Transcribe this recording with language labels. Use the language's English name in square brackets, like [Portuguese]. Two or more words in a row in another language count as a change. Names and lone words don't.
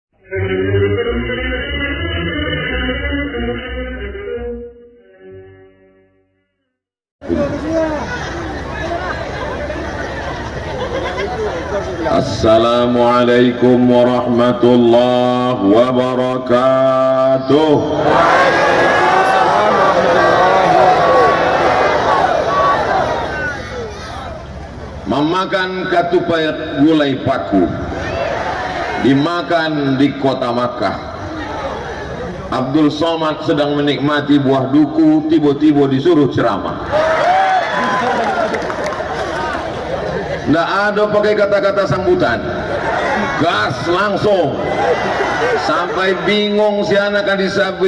[Arabic] السلام عليكم ورحمة الله وبركاته. [Indonesian] Memakan katupai gulai paku dimakan di kota Makkah. Abdul Somad sedang menikmati buah duku, tiba-tiba disuruh ceramah. Nggak ada pakai kata-kata sambutan, gas langsung, sampai bingung si anak kan disabui.